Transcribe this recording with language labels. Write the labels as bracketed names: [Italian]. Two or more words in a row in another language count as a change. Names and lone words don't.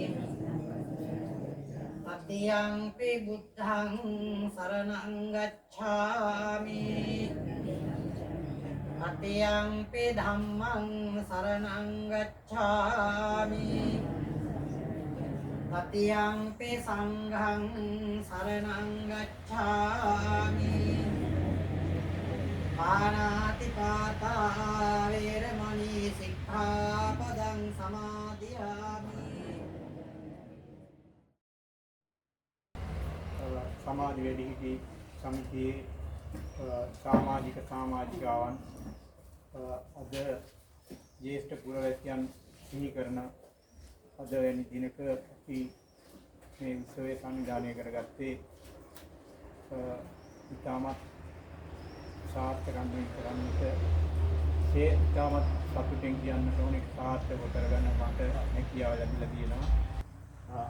[Pali] तृतीयंपि बुद्धं शरणं गच्छामि तृतीयंपि धम्मं शरणं गच्छामि तृतीयंपि संघं शरणं गच्छामि पाणातिपाता वेरमणि सिक्खापदं समादियामि [Sinhala] සමාධි වැඩිහිටි සමිතියේ සමාජිකාවන් අද ජ්‍යෙෂ්ඨ පුරවැසියන් සිහි කරන අද වැනි දිනක අපි මේ උත්සවය සංවිධානය කරගත්තේ ඉතාමත් සාර්ථකව කරන්නට ඒ ඉතාමත් සතුටින් කියන්නට ඕනේ සාර්ථකව කරගන්න මට හැකියාව ලැබිලා තියෙනවා.